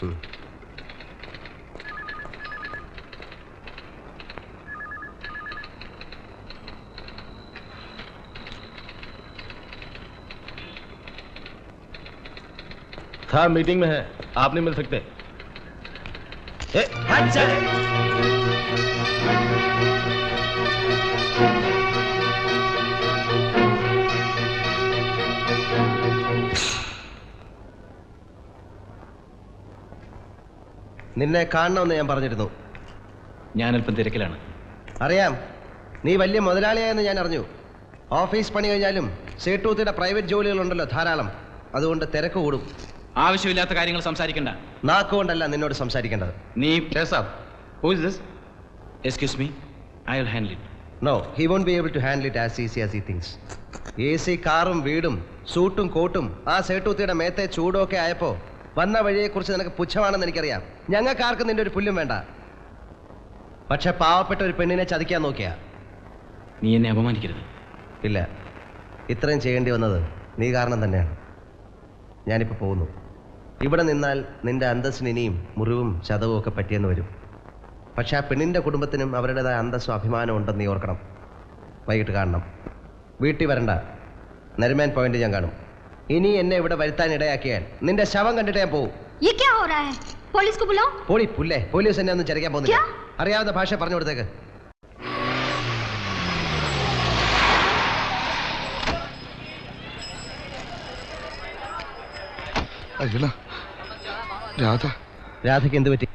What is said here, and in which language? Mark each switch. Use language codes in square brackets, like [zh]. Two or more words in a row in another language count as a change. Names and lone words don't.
[hi] था मीटिंग में है, आप नहीं मिल सकते। हट जा। [ml] നിന്നെ കാണണമെന്ന് ഞാൻ പറഞ്ഞിരുന്നു. ഞാൻ അല്പം തിരക്കിലാണ്. അറിയാം, നീ വലിയ മുതലാളിയായെന്ന് ഞാൻ അറിഞ്ഞു. ഓഫീസ് പണി കഴിഞ്ഞാലും സേട്ടൂത്തിയുടെ പ്രൈവറ്റ് ജോലികളുണ്ടല്ലോ ധാരാളം. അതുകൊണ്ട് തിരക്ക് കൂടും. ആവശ്യമില്ലാത്ത കാര്യങ്ങൾ സംസാരിക്കണ്ട. നാക്കുകൊണ്ടല്ല നിന്നോട് സംസാരിക്കേണ്ടത്. [en] നീ excuse me, I will handle it. no, he won't be able to handle it as easy as he thinks. [ml] AC കാറും വീടും സൂട്ടും കോട്ടും ആ സേട്ടൂത്തിയുടെ മേത്തെ ചൂടൊക്കെ ആയപ്പോ വന്ന വഴിയെക്കുറിച്ച് നിനക്ക് പുച്ഛമാണെന്ന് എനിക്കറിയാം. ഞങ്ങൾക്കാർക്കും നിന്റെ ഒരു പുല്ലും വേണ്ട. പക്ഷെ പാവപ്പെട്ട ഒരു പെണ്ണിനെ ചതിക്കാൻ നോക്കിയാ. നീ എന്നെ അപമാനിക്കരുത്. ഇല്ല, ഇത്രയും ചെയ്യേണ്ടി വന്നത് നീ കാരണം തന്നെയാണ്. ഞാനിപ്പോൾ പോകുന്നു. ഇവിടെ നിന്നാൽ നിന്റെ അന്തസ്സിന് ഇനിയും മുറിവും ചതവും ഒക്കെ പറ്റിയെന്ന് വരും. പക്ഷെ ആ പെണ്ണിൻ്റെ കുടുംബത്തിനും അവരുടേതായ അന്തസ്സും അഭിമാനം ഉണ്ടെന്ന് നീ ഓർക്കണം. വൈകിട്ട് കാണണം. വീട്ടിൽ വരണ്ട, നരിമാൻ പോയിന്റ് ഞാൻ കാണും. ഇനി എന്നെ ഇവിടെ വരുത്താൻ ഇടയാക്കിയാൽ നിന്റെ ശവം കണ്ടിട്ട് ഞാൻ പോവും. [hi] ये क्या हो रहा है? पुलिस को बुलाओ. [ml] പോളി പുല്ലേ, പോലീസ് എന്നെ ഒന്നും ചരക്കാൻ പോകുന്നില്ല. അറിയാവുന്ന ഭാഷ പറഞ്ഞു കൊടുത്തേക്ക്. രാധയ്ക്ക് എന്ത് പറ്റി?